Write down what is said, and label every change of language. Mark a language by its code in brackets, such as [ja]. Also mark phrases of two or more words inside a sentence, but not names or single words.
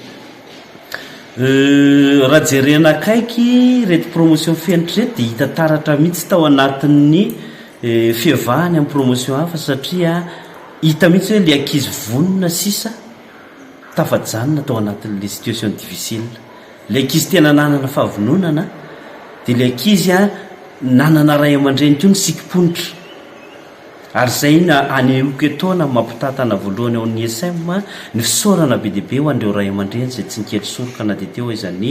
[mg] raha jerena akaiky reto promotion fenitra reto dia hita taratra mihitsy tao anatin'ny fiavahany amin'ny promotion hafa satria hita mihitsy hoe le ankizy vonona sisa tafajanona tao anatin'le [fr] situation difficile [mg] le ankizy tena nanana fahavononana dia le ankizy nanana ray aman-dreny teo ny sikim-ponitra ary zay anehoka etaona mampitatana voalohany ao ny ESM ny fisaorana be dia be ho andreo ray aman-dreny zay tsy nikely soroka na dia teo izany